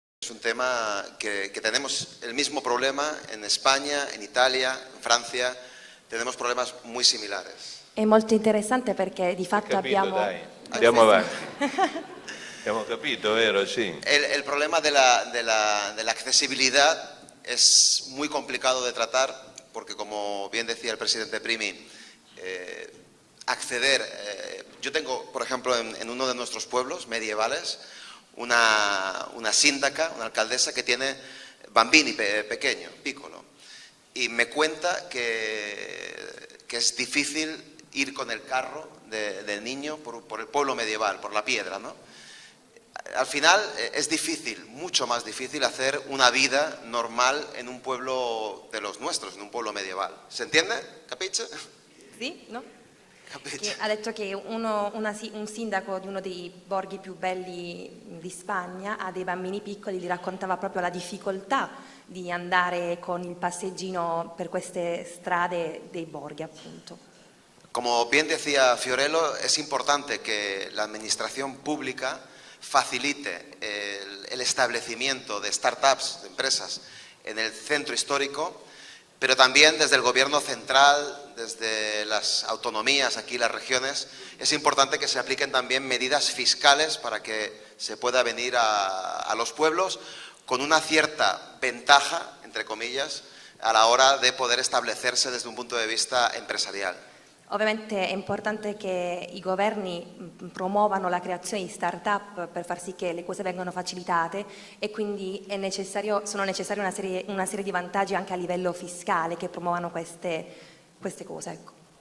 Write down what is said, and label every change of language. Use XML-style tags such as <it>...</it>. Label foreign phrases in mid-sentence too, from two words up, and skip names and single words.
<es>un tema que tenemos el mismo problema en España, en Italia, en Francia, tenemos problemas muy similares.</es> <it>È molto interessante perché di fatto abbiamo... Dai. Andiamo avanti. Abbiamo capito, vero? Sì.</it> <es>El problema de la accesibilidad es muy complicado de tratar porque, como bien decía el presidente Primi, acceder... yo tengo, por ejemplo, en uno de nuestros pueblos medievales, una síndaca, una alcaldesa que tiene bambini pequeño, piccolo, y me cuenta que es difícil ir con el carro del niño por el pueblo medieval, por la piedra, ¿no? Al final es difícil, mucho más difícil hacer una vida normal en un pueblo de los nuestros, en un pueblo medieval. ¿Se entiende?</es> <it>¿Capisce? Sì, no? Capisce? Ha detto che un sindaco di uno dei borghi più belli di Spagna ha dei bambini piccoli, gli raccontava proprio la difficoltà di andare con il passeggino per queste strade dei borghi, appunto.</it> <es>Como bien decía Fiorello, es importante que la administración pública facilite el establecimiento de startups, de empresas, en el centro histórico, pero también desde el gobierno central, desde las autonomías, aquí las regiones, es importante que se apliquen también medidas fiscales para que se pueda venir a los pueblos con una cierta ventaja, entre comillas, a la hora de poder establecerse desde un punto de vista empresarial.</es> <it>Ovviamente è importante che i governi promuovano la creazione di start-up per far sì che le cose vengano facilitate e quindi sono necessari una serie di vantaggi anche a livello fiscale che promuovano queste cose. Ecco.</it>